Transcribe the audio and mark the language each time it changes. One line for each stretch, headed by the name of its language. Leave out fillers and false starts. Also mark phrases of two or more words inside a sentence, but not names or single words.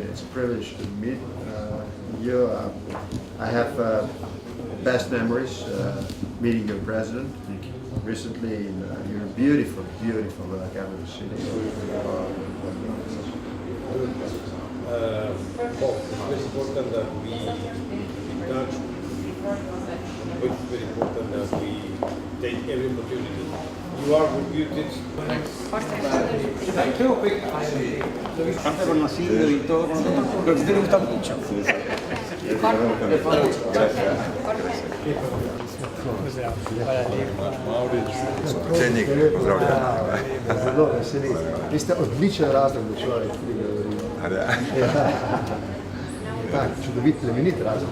English: It's a privilege to meet you. I have best memories meeting your president recently in your beautiful capital city. Well, it's very important that we keep touch. It's very important that we take every opportunity. You are reputed. Aparte con nacido y todo, lo que te gusta mucho.
Slovenian: Zelo veseli. Vi ste odličen razlog, da človek pride v Rim. Tak, čudovit, plemenit razlog.